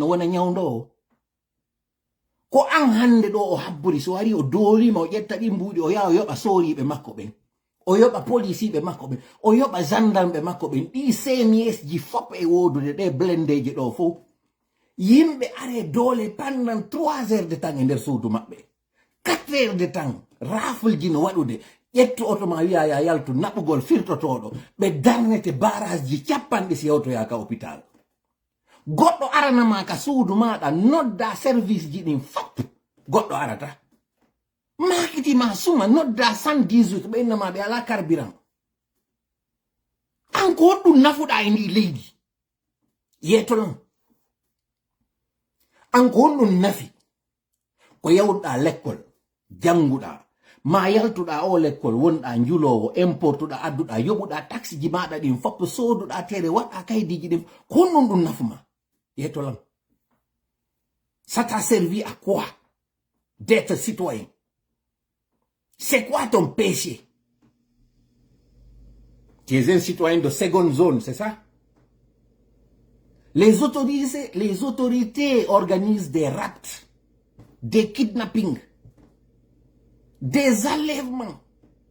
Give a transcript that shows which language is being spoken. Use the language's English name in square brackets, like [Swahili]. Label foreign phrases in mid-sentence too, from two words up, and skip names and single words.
[Fula] wona ñawdowo ko an hande ɗo o habburi so wari o doolima o ƴetta ɗi mbuuɗi o yaha o yoɓa sooriɓe makko ɓen o yoɓa policiɓe makko ɓen o yoɓa gendarme makko ɓen ɗi CMS ji fop e wodude ɗe blendeji ɗo fof yimɓe are doole [French] pendant 3 heures de temps [Fula] e nder suudu maɓɓe [French] 4 heures de temps [Fula] rafulji no waɗude ƴettu oto ma wiya ya yaltu naɓugol firtotoɗo ɓe darnete barage ji capanɗe si yawtoya ka hôpital goɗɗo aranama ka suudu maɗa nodda service ji ɗin fop goɗɗo arata makitima suma nodda 118 ɓe innama ɓe ala carburant an ko ɗum nafuɗa e ndi leydi yeeto non an ko ɗum nafi ko yawɗa l'école janguɗa ma yaltuɗa o l'école wonɗa njulowo importuɗa adduɗa yoɓuɗa taxe ji maɗa ɗin fop soduɗa tere waɗa kaydiji ɗin ko ɗum nafuma yeeto lan [French] ça t'a servi à quoi d'être citoyen? C'est quoi ton péché? Tu es un citoyen de seconde zone, c'est ça? Les autorités organisent des rapts, des kidnappings, des enlèvements.